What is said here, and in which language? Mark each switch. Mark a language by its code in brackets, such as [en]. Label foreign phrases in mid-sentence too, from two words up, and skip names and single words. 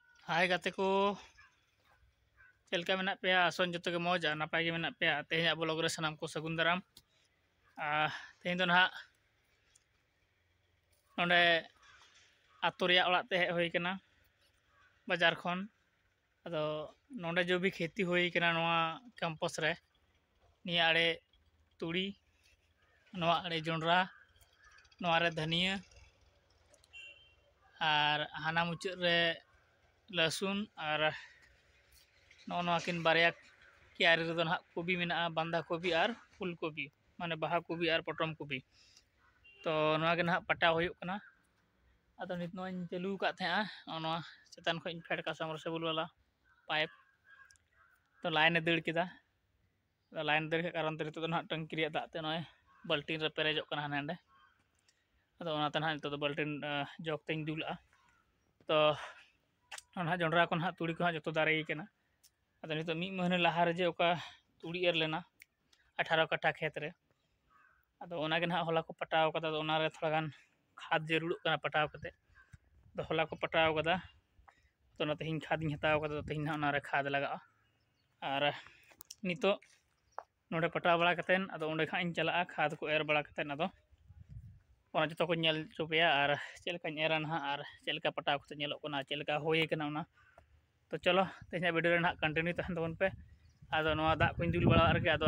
[sat] हाय गाते को चलका मेना पे आसन जो के मौज नपाय गे मेना पे तेज ब्लॉग रे सानाम को सगुन दाराम तेज दो ना नोडे आतो रिया ओड़ा ते हेज होई कना बाजार खन अदो नोडे जो भी खेती होई कना नोआ कैंपस रे निया आड़े तुड़ी नोआ आड़े जोंडरा नोआ रे धनिया और हाना मुचाद रे लहसुन और नोकिन बारिया क्यारी रे ना कोबी मेना [hi] बांधा कोबी और फुल कोबी [sat] माने बाहा कोबी और पटम कोबी तो नोआ के ना पटाव होयुक कना अदो नित नोआ चालू का थे नोआ चेतन खो फेड का [hi] समरसेबल वाला पाइप [sat] तो लाइन दड़ किदा लाइन दड़ के कारण ते नित ना टंकी रे दाते नोय बाल्टीन रे पेरेजो कना हांडे अदो ओनाते ना नित बाल्टीन जग तेñ दुला तो ना जोंडरा को ना तुड़ी को जो दारे कना अदो नित मी महीने लहा रे जे ओका तुड़ी एर लेना 18 कट्ठा खेत रे अदो ओना के ना होला को पटाव कदा ओना रे थोड़ा गान खाद जरूर कना पटाव कते तो होला को पटाव कदा तो ना तेहिं खाद हताव कदा तो तेहिं ना खाद लगा और नितो नोडे पटाव बड़ा कतेन अदो ओंडे खा इन चला खाद को एर बड़ा कतेन अदो ओना जतो को नेल चुपया और चेलका एरा ना और चेलका पटाव कते नेलो कोना चेलका होय कना ओना तो चलो तेहिं वीडियो रे ना कंटिन्यू तहन तबन पे अदो नोआ दा को दुल बड़ा रगे अदो